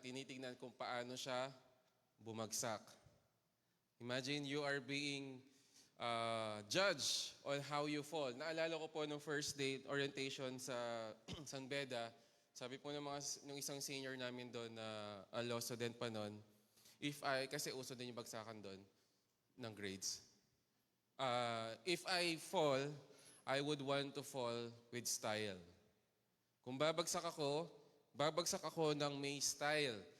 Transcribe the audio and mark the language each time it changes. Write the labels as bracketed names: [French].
[Filipino] Tinitingnan kung paano siya bumagsak. [English] Imagine you are being judged on how you fall. [Filipino] Naalala ko po nung first day orientation sa San Beda, sabi po ng isang senior namin doon na law student pa noon, kasi uso din yung bagsakan doon ng grades. [English] If I fall, I would want to fall with style. [Filipino] Kung babagsak ako ng may style.